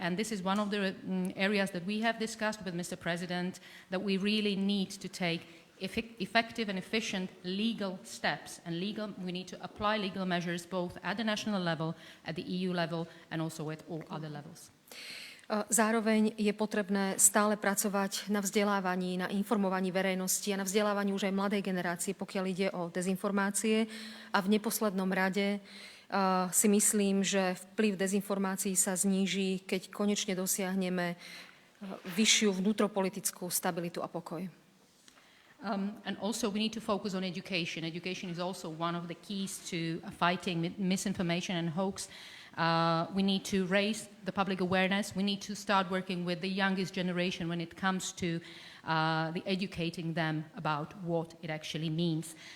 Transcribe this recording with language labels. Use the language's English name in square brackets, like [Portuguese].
[English] And this is one of the areas that we have discussed with Mr. President, that we really need to take effective and efficient legal steps, and we need to apply legal measures both at the national level, at the EU level, and also at all other levels. [Slovak] Zároveň je potrebné stále pracovať na vzdelávaní, na informovaní verejnosti a na vzdelávaní už aj mladej generácie, pokiaľ ide o dezinformácie. A v neposlednom rade si myslím, že vplyv dezinformácií sa zníži, keď konečne dosiahneme vyššiu vnútropolitickú stabilitu a pokoj. [English] And also we need to focus on education. Education is also one of the keys to fighting misinformation and hoax. We need to raise the public awareness. We need to start working with the youngest generation when it comes to educating them about what it actually means.